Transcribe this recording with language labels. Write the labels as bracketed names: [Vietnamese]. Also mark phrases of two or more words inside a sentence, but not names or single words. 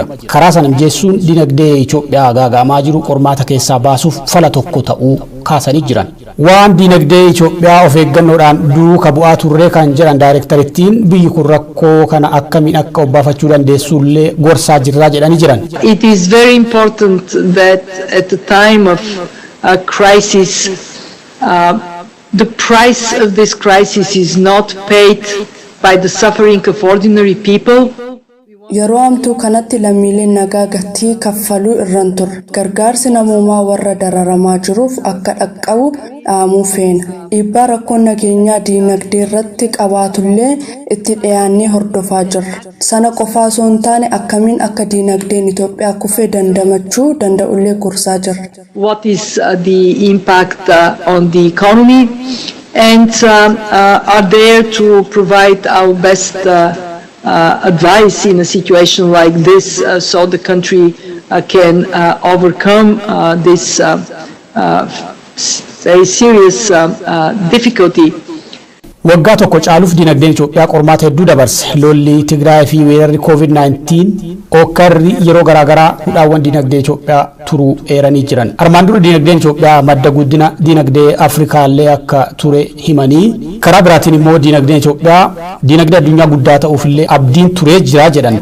[Oromo] Karaa sana mijeessuun dinagdee Itoophiyaa gaaga'amaa jiru qormaata keessaa baasuuf fala tokko ta'uu kaasanii jiran. waan dinagdee Itoophiyaa of eeggannoodhaan duuka bu'aa turre kan jedhan daayirektarittiin biyyi kun rakkoo kana akkamiin akka obbaafachuu dandeessullee gorsaa jirraa jedhanii jiran. [English] It is very important that at the time of a crisis the price of this crisis is not paid by the suffering of ordinary people. [Oromo] Yeroo amtuu kanatti lammiileen nagaa gatii kaffaluu irraan turre gargaarsi namoomaa warra dararamaa jiruuf akka dhaqqabu dhaamuu feena. Dhiibbaa rakkoon nageenyaa diinagdee irratti qabaatullee itti dhiyaannee hordofaa jirra. Sana qofaa osoo hin taane akkamiin akka diinagdeen Itoophiyaa kufee dandamachuu danda'ullee gorsaa jirra. [English] What is the impact on the economy and are there to provide our best advice in a situation like this so the country can overcome this very serious difficulty. [Oromo] Waggaa tokko caaluuf dinagdeen Itoophiyaa qormaata hedduu dabarse. Lolli Tigraay fi weerarri COVID-19 okkarri yeroo garaagaraa hudhaawwan dinagdee Itoophiyaa turuu eeranii jiran. Armaan dura dinagdeen Itoophiyaa madda guddina dinagdee Afrikaallee akka ture himanii karaa biraatiin immoo dinagdeen Itoophiyaa dinagdee addunyaa guddaa ta'uufillee abdiin turee jira jedhan.